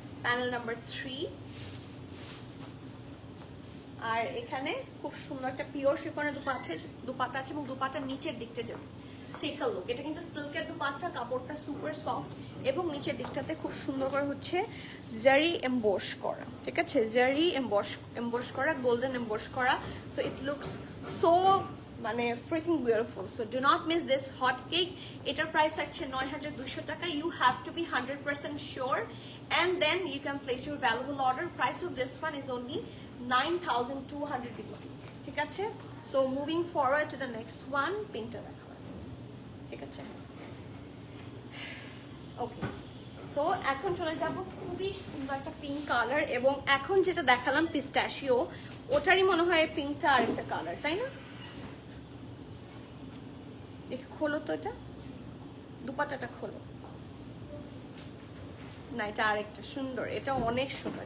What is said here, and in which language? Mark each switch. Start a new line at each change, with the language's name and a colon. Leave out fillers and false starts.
Bangla: Panel number 3, আর এখানে খুব সুন্দর একটা পিওর শিফনের দুপাট্টা আছে, এবং দুপাট্টার নিচের দিকটা
English: Just take a look.
Bangla: এটা কিন্তু সিল্কের দুপাট্টা, কাপড়টা সুপার সফট, এবং নিচের দিকটাতে খুব সুন্দর করে হচ্ছে জারি এমবোস করা, ঠিক আছে? জারি এমবোস করা, গোল্ডেন এমবোস করা।
English: So it looks so মানে freaking beautiful. So do not miss this hot cake.
Bangla: এটার প্রাইস আছে 9200 টাকা.
English: You have to be 100% sure, and then you can place your valuable order. Price of this one is only 9200 BDT.
Bangla: ঠিক আছে?
English: So moving forward to the next one,
Bangla: পিঙ্কটা দেখাবো, ঠিক আছে? ওকে, so এখন চলে যাব খুবই সুন্দর একটা পিঙ্ক কালার, এবং এখন যেটা দেখালাম পিস্টাশিও, ওটারই মনে হয় পিঙ্কটা আরেকটা কালার, তাই না? খোলো তো, এটা দুপাট্টাটা খোলো না, এটা আরেকটা সুন্দর, এটা অনেক সুন্দর।